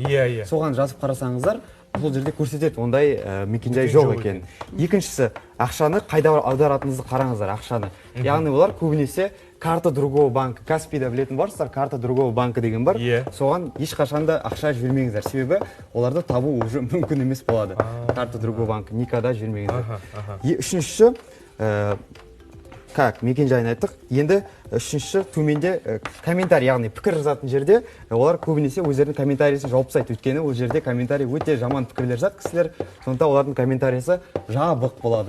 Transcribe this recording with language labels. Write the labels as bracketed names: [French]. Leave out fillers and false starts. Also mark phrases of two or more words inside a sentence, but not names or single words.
[Kazakh] Соған жазып қарасаңыздар, бұл жерде көрсетеді, ондай мекен-жай жоқ екен. Екіншісі, ақшаны қайда аударатыныңызды қараңыздар, ақшаны. Яғни олар көбінесе [Russian] карта другого банка, [Kazakh] Каспийда білетін барсыздар, [Russian] карта другого банка [Kazakh] деген бар. Соған ешқашанда ақша жібермеңіздер, себебі оларды табу уже мүмкін емес болады. [Russian] Карта другого банка никогда [Kazakh] жібермеңіздер. Үшіншісі, мекен-жайын айттық. Енді үшінші төменде комментарий, яғни пікір жазатын жерде олар көбінесе өздерінің комментарийсін жауып тастайды. Өйткені ол жерде комментарий өте жаман пікірлер жазады кісілер. Сондықтан олардың комментарийсы жабық болады.